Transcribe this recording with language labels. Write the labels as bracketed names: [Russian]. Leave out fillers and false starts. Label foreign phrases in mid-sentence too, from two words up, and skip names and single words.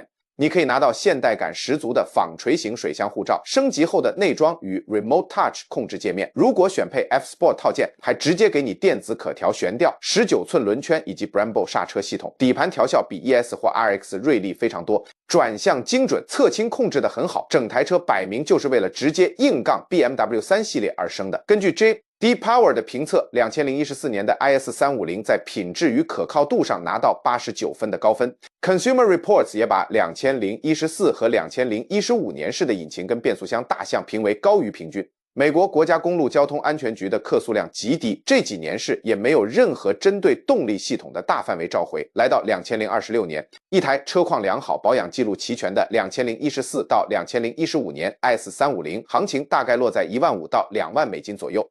[Chinese] 你可以拿到现代感十足的纺錘型水箱護罩，升級後的內裝與 Remote Touch 控制界面，如果選配 F Sport 套件，還直接給你電子可調懸吊、19寸輪圈以及 Brembo 剎車系統。底盤調校比 ES 或 RX 銳利非常多，轉向精準，側傾控制得很好，整台車擺明就是為了直接硬槓 BMW 3系列而生的。根據 Deep Power 的評測，2014年的 IS350 在品質與可靠度上拿到89分的高分。Consumer Reports 也把2014和2015年式的引擎跟變速箱大项評為高於平均。美國國家公路交通安全局的客訴量極低，這幾年式也沒有任何針對動力系統的大範圍召回。來到2026年，一台車況良好、保養記錄齊全的2014到2015年 IS350，行情大概落在15000到2萬美金左右。